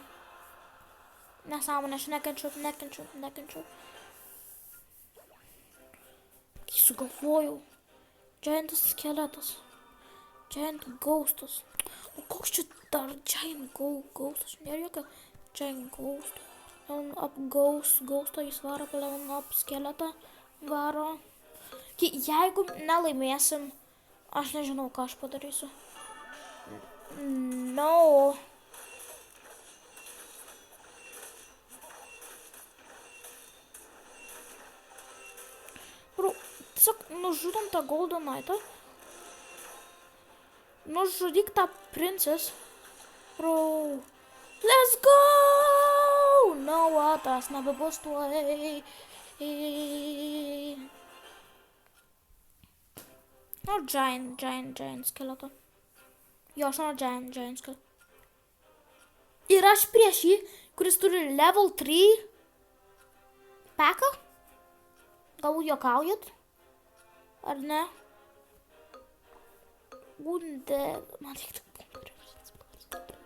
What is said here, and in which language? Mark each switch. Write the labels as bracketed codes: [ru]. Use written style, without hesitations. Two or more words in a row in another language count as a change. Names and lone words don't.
[lt] Nesąmonė, aš nekenčiu. Kai sugalvojau. Giantas skeletas. [en] Giant ghostas. [lt] O koks čia dar [en] Giant ghostas? [lt] Nėra jokio [en] Giant ghost. Level up [lt] ghostą jis varo, [en] level up [lt] skeletą varo. Jeigu nelaimėsim, aš nežinau, ką aš padarysiu. [en] No. [lt] Bro, tiesiog nužudom tą Golden Knight'ą. Nužudyk tą princess. [en] Bro. Let's go! No, [lt] tas nebebus tuoj. [en] No, giant skeleton. [lt] Jo, aš noriu [en] giant skeleton. [lt] Ir aš prieš jį, kuris turi level 3 Peka? Galbūt juokaujat? Ar ne? Gunde... Man reikia tik punktų.